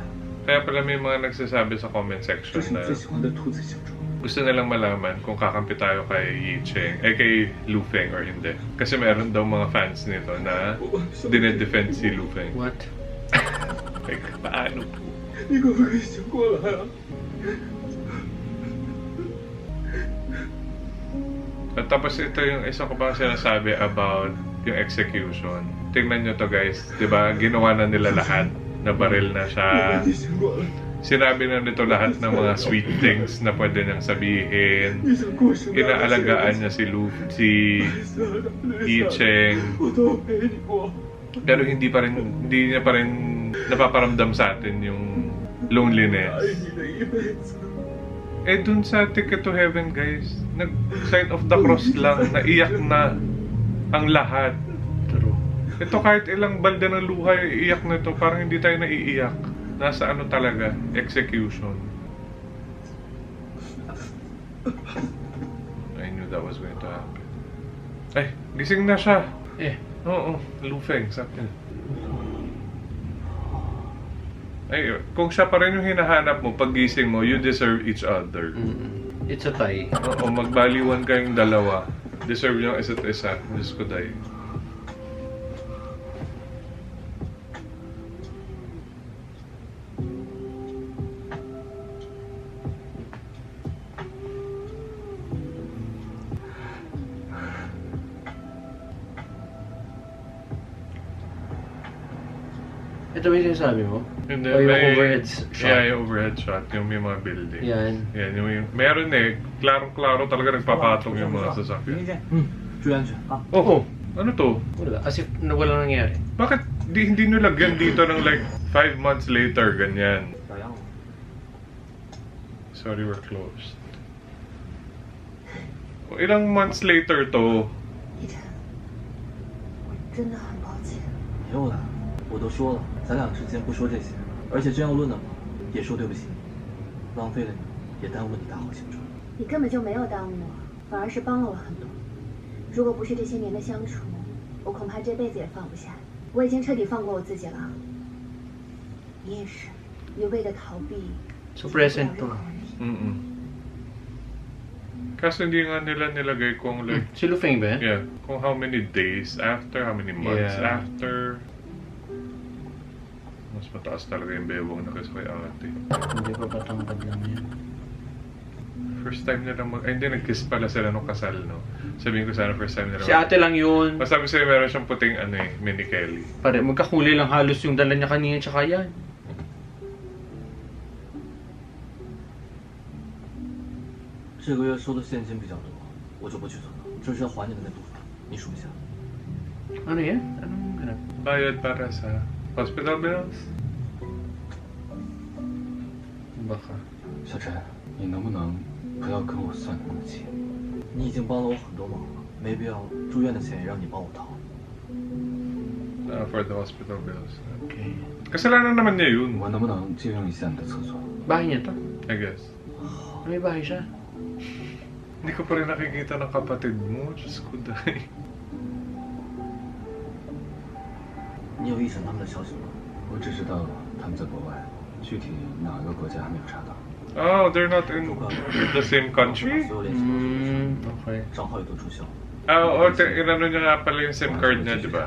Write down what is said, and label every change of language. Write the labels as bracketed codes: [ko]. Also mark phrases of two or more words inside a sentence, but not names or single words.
[tl] Kaya pala may mga nagsasabi sa comment [zh] 这 [tl] section [zh] 是你 [tl] na [zh] 最喜欢的兔子形状。 [tl] gusto nilang malaman kung kakampi tayo kay Yi Cheng, kay Lu Feng or hindi. Kasi meron daw mga fans nito na dinedefend si Lu Feng. [en] What? [tl] Like, paano? [zh] 你可不可以醒过来啊？ [tl] At tapos ito yung isa ko bang sinasabi about yung execution. Tingnan nyo to guys, di ba? Ginawa na nila lahat. Nabaril na siya. [zh] 你醒过来， [tl] Sinabi na nito lahat ng mga [en] sweet things [tl] na pwede niyang sabihin. [zh] 你想过什么样的生活？ [tl] Inaalagaan niya si Yi Cheng. [zh] 我都陪你过。 [tl] Pero hindi niya pa rin napaparamdam sa atin yung loneliness. [zh] 爱你的一辈子。 [tl] Eh dun sa Ticket to Heaven guys, nag- [en] sign of the cross [tl] lang, naiyak na ang lahat. Ito kahit ilang balde ng luha, iiyak na ito, parang hindi tayo naiiyak. Nasa ano talaga, execution. [en] I knew that was going to happen. [tl] Ay, gising na siya. Eh, Oo, Lu Feng, sabi niya. Ay, kung siya pa rin yung hinahanap mo, pag gising mo, [en] you deserve each other. it's a tie. [tl] Oo, magbaliwan kayong dalawa. Deserve yung isa't isa. Diyos ko dahil. Ito ba yung sinasabi mo? Hindi, O yung may- [en] overhead shot? [tl] Yeah, yung [en] overhead shot. [tl] Yung may mga building. Yan. Yan, yung meron eh. Klarong-klaro talaga nagpapatong yung mga sasakyan. [zh] 注意安全啊！ [tl] Oo. Ano to? Wala. [en] As if [tl] na walang nangyari. Bakit hindi nyo lagyan dito ng [en] like 5 months later, [tl] ganyan? [zh] 打烊了。 [en] Sorry, we're closed. [tl] O, ilang [en] months later [tl] to? [zh] 依晨，我真的很抱歉。又来，我都说了，咱俩之间不说这些，而且真要论的话，也说对不起你，浪费了你，也耽误了你大好青春。你根本就没有耽误我，反而是帮了我很多。如果不是这些年的相处，我恐怕这辈子也放不下。我已经彻底放过我自己了。你也是，一味的逃避， [en] So present [zh] 解决不 [tl] to. [zh] 了任何问题。 Mm-mm. [tl] Kaso hindi nga nila nilagay kung like, Si Lu Feng ba yan? [en] yeah, kung how many days after, how many months Yeah. after. [tl] Mas mataas talaga yung bewang na kasi kay ate. Hindi pa patangkad lang yan. [en] First time [tl] nila ay hindi, nag-kiss pala sila nung kasal, no? Sabihin ko sana [en] first time [tl] nila. Si ate lang yun. Masabi sa'yo meron siyang puting ano eh, mini Kelly. Pare, magkakulay lang halos yung dala niya kanina tsaka yan. [zh] 这个月收的现金比较多，我就不去存了，这是要还你的那部分，你数一下。 [tl] Ano yan? Anong ganap? Bayad para sa [en] hospital bills? [tl] Baka. [zh] 小陈，你能不能不要跟我算那么清？你已经帮了我很多忙了，没必要住院的钱也让你帮我掏。 [en] For the hospital bills. Okay. [tl] Kasalanan naman niya yun, [zh] 我能不能借用一下你的厕所？ [tl] Bahay niya to. [en] I guess. [tl] May bahay siya. Hindi ko pa rin nakikita ng kapatid mo. Diyos ko dahil. [zh] 你有一审他们的消息吗？我只知道他们在国外，具体哪个国家还没有查到。 [en] Oh, they're not in the same country? [zh] 所有联系方式都出 [en] Okay. [zh] 账号也都注销了， [tl] Oo, inano niya nga pala yung SIM card niya, di ba?